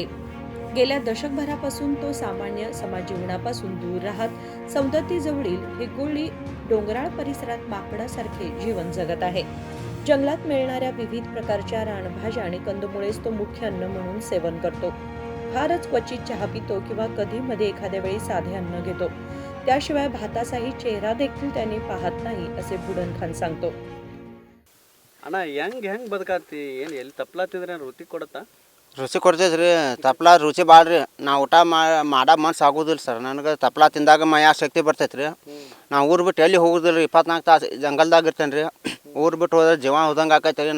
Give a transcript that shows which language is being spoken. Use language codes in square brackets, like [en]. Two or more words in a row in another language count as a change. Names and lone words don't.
[mr] गेल्या दशकभरापासून तो सामान्य समाजजीवनापासून दूर राहत सौंदत्तीजवळील हेगोळी डोंगराळ परिसरात माकडासारखे जीवन जगत आहे. जंगलात मिळणाऱ्या विविध प्रकारच्या रानभाज्या आणि कंदमुळेच तो मुख्य अन्न म्हणून सेवन करतो. फारच क्वचित चहा पितो किंवा कधी मध्ये एखाद्या वेळी साधे अन्न घेतो. त्याशिवाय भाताचाही चेहरा देखील त्याने पाहत नाही असे बुडन खान सांगतो. [kn] ಅಣ್ಣ ಹೆಂಗ್ ಬದುಕಾತಿ ಏನು ಎಲ್ಲಿ ತಪ್ಲಾತಿದ್ರೆ ರುಚಿ ಕೊಡುತ್ತಾ? ರುಚಿ ಕೊಡ್ತೈತೆ ರೀ. ತಪ್ಲ ರುಚಿ ಭಾಳ ರೀ. ನಾವು ಊಟ ಮಾಡೋ ಮನ್ಸು ಆಗೋದಿಲ್ಲ ಸರ್. ನನಗೆ ತಪ್ಲ ತಿಂದಾಗ ಮೈಯ ಶಕ್ತಿ ಬರ್ತೈತೆ ರೀ. ನಾವು ಊರು ಬಿಟ್ಟು ಎಲ್ಲಿ ಹೋಗೋದಿಲ್ಲ ರೀ. 24 ತಾಸು ಜಂಗಲ್ದಾಗ ಇರ್ತೇನೆ ರೀ. ಊರು ಬಿಟ್ಟು ಹೋದ್ರೆ ಜೀವ ಹೋದಂಗೆ ಆಕೈತೆ ರೀ.